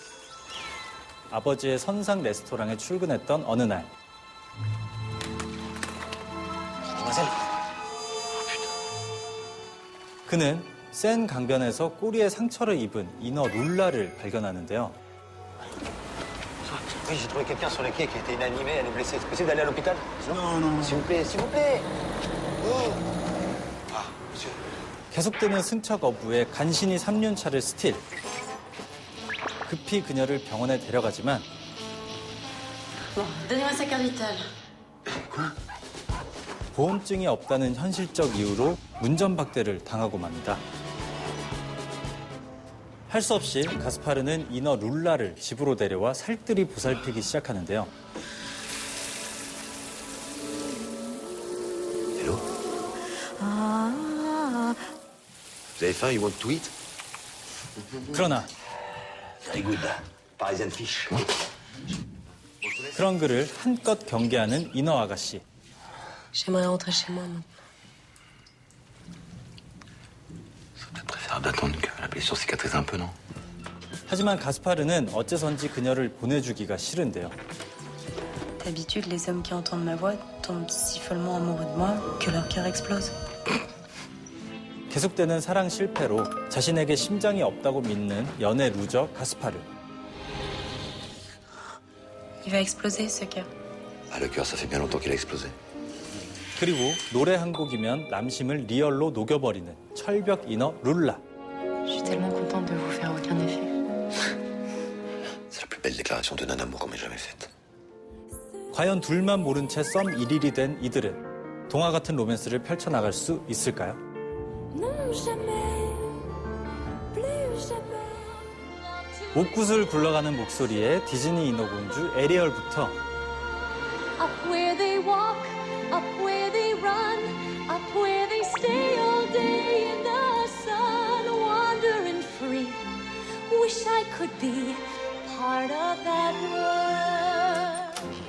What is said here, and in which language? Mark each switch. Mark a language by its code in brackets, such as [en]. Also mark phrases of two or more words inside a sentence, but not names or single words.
[ko] 아버지의 선상 레스토랑에 출근했던 어느 날 그는 센 강변에서 꼬리에 상처를 입은 인어 룰라를 발견하는데요. [fr] Oui, j'ai trouvé quelqu'un sur les quais qui était inanimé, elle est blessée. C'est possible d'aller à l'hôpital? Non. S'il vous plaît, s'il vous plaît. Ah, monsieur. [ko] 계속되는 승차 거부에 간신히 3륜차를 스틸. 급히 그녀를 병원에 데려가지만 [fr] Donnez-moi sa carte vitale. [ko] 보험증이 없다는 현실적 이유로 운전박대를 당하고 맙니다. 할 수 없이 가스파르는 인어 룰라를 집으로 데려와 살뜰히 보살피기 시작하는데요. [fr] Hello? Vous avez faim? [en] You want to eat? [ko] 그러나 [en] Very good. Parisian fish. [ko] 그런 그를 한껏 경계하는 인어 아가씨. [fr] J'aimerais rentrer chez moi maintenant. C'est préférable d'attendre que la blessure cicatrise un peu, non? [ko] 하지만 가스파르는 어째선지 그녀를 보내주기가 싫은데요. [fr] D'habitude, les hommes qui entendent ma voix tombent si follement amoureux de moi que leur cœur explose. [ko] 계속되는 사랑 실패로 자신에게 심장이 없다고 믿는 연애 루저 가스파르. [fr] Il va exploser, ce cœur. Ah, le cœur, ça fait bien longtemps qu'il a explosé. [ko] 그리고 노래 한 곡이면 남심을 리얼로 녹여버리는 철벽 인어 룰라. [fr] Je suis tellement contente de vous faire aucun effet. C'est la plus belle déclaration de non-amour qu'on m'ait jamais faite. [ko] 과연 둘만 모른 채 썸 1일이 된 이들은 동화 같은 로맨스를 펼쳐나갈 수 있을까요? 옥구슬 굴러가는 목소리에 디즈니 인어공주 에리얼부터 [en] Up where they walk, up where they run, up where they stay all day in the sun, wandering free. Wish I could be part of that world.